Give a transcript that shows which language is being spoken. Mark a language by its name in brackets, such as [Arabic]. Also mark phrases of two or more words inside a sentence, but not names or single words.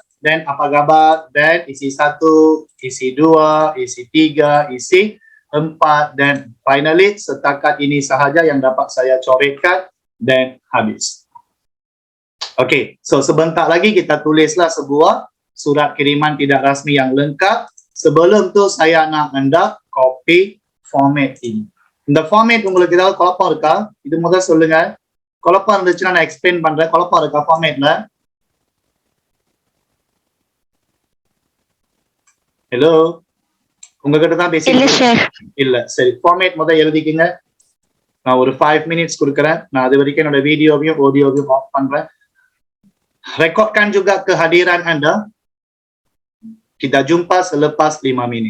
[Malay] Then apa khabar, then isi 1, isi 2, isi 3, isi 4, dan finally setakat ini sahaja yang dapat saya coretkan, dan habis. [English] Okay, so [Malay] sebentar lagi kita tulislah sebuah surat kiriman tidak rasmi yang lengkap. Sebelum tu saya nak anda [English] copy format [Malay] ini. [Tamil] இந்த format உங்களுக்கு ஏதாவது குழப்பம் இருக்கா? இது முதல்ல சொல்லுங்க. குழப்பம் இருந்துச்சுன்னா நான் எக்ஸ்பிளைன் பண்றேன். குழப்பம் இருக்கா ஃபார்மேட்ல? ஹலோ, உங்ககிட்ட தான் பேசிட்டு இல்ல. சரி, ஃபார்மேட் முதல்ல எழுதிக்கங்க. நான் ஒரு 5 minutes கொடுக்குறேன். நான் அது வரைக்கும் என்னோட வீடியோவையும் ஆடியோவையும் ஆஃப் பண்றேன். [Malay] Rekodkan juga kehadiran anda. Kita jumpa selepas 5 minit.